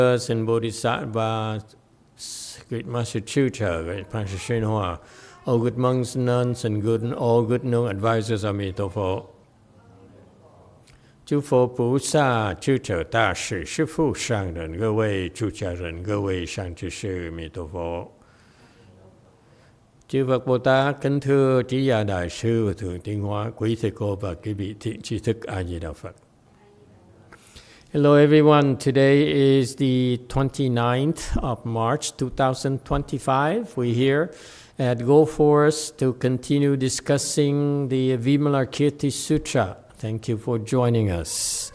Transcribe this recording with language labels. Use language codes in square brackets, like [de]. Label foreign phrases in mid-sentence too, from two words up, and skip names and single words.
[en] and Bodhisattvas, Great Master Sutra, Great Master Shinhua, all good monks, nuns, and all good known advisors of Mitofo. [zh] 诸佛菩萨、智者大士、师父上人、各位出家人、各位上居士，弥陀佛。 [vi] Chư Phật Bồ Tát kính thưa Trí Gia Đại sư và Thượng Tiên Hóa, quý thầy cô và quý vị thiện tri thức A Di Đà Phật. [en] Hello everyone, today is the 29th of March 2025. We're here at Go Forest to continue discussing the Vimalakirti Sutra. Thank you for joining us.